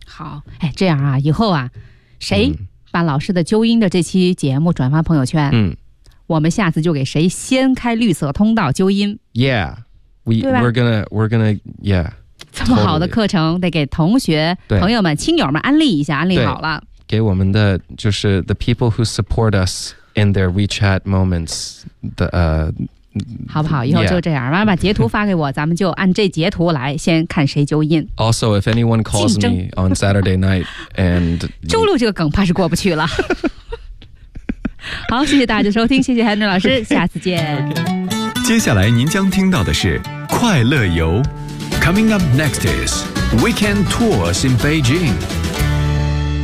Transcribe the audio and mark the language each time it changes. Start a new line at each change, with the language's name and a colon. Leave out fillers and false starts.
Chinese: 好，哎，这样啊，以后啊，谁把老师的纠音的这期节目转发朋友圈，我们下次就给谁先开绿色通道纠音
English: ？Yeah, we're gonna yeah.
Chinese: 这么好的课程、
English: totally.
Chinese: 得给同学、朋友们、亲友们安利一下，安利好了。给我们的就是
English: the people who support us in their WeChat moments 的
Chinese: 好不好？以后就这样，妈妈截图发给我，咱们就按这截图来，先看谁纠音。
English: Also, if anyone calls me on Saturday night and
Chinese: 周六这个梗怕是过不去了。好，谢谢大家收听，谢谢韩正老师，下次见。接下来您将听到的是快乐游
English: Coming up next is Weekend Tours in Beijing。